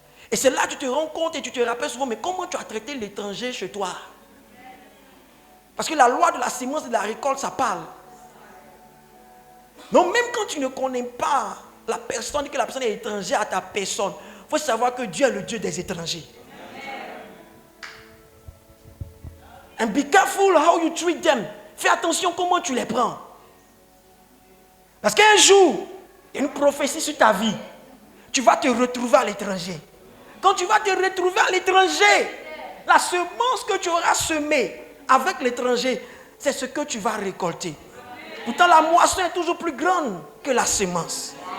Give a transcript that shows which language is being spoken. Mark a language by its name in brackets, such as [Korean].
[French] Et c'est là que tu te rends compte et tu te rappelles souvent, mais comment tu as traité l'étranger chez toi? Parce que la loi de la sémence et de la récolte, ça parle. Donc même quand tu ne connais pas la personne, que la personne est étrangère à ta personne, il faut savoir que Dieu est le Dieu des étrangers. [English] And be careful how you treat them. [French] Fais attention comment tu les prends. Parce qu'un jour, il y a une prophétie sur ta vie. Tu vas te retrouver à l'étranger. Quand tu vas te retrouver à l'étranger, la semence que tu auras semée avec l'étranger, c'est ce que tu vas récolter. Pourtant, la moisson est toujours plus grande que la semence.